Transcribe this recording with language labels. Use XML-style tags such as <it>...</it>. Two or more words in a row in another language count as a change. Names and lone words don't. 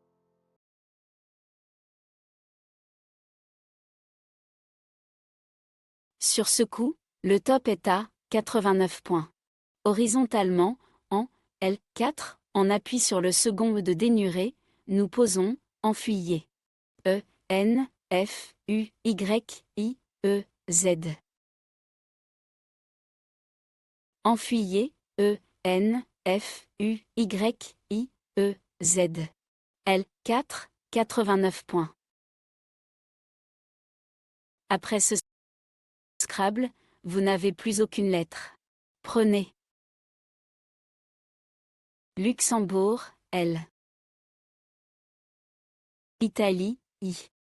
<fr>Sur ce coup, le top est à 89 points. Horizontalement, en L4, en appui sur le second de dénuré, nous posons Enfuyé. E, N, F, U, Y, I, E, Z. Enfuyé, E, N, F, U, Y, I, E, Z. L4, 89 points. Après ce Scrabble, vous n'avez plus aucune lettre. Prenez. Luxembourg, L. Italie, I.</fr>